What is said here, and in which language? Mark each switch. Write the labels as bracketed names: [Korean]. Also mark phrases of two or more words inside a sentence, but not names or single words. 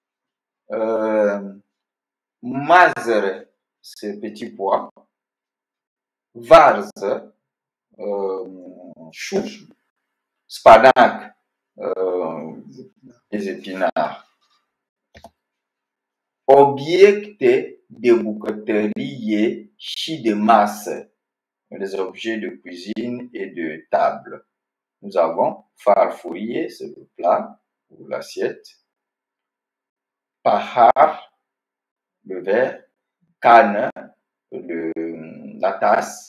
[French] Mazere, c'est petit pois. Varze, chou. Spanac, les épinards. [Romanian] Obiecte de bucătărie și de masă, [French] les objets de cuisine et de table. Nous avons farfurie, c'est le plat ou l'assiette. Pahar, le verre. Canne, la tasse.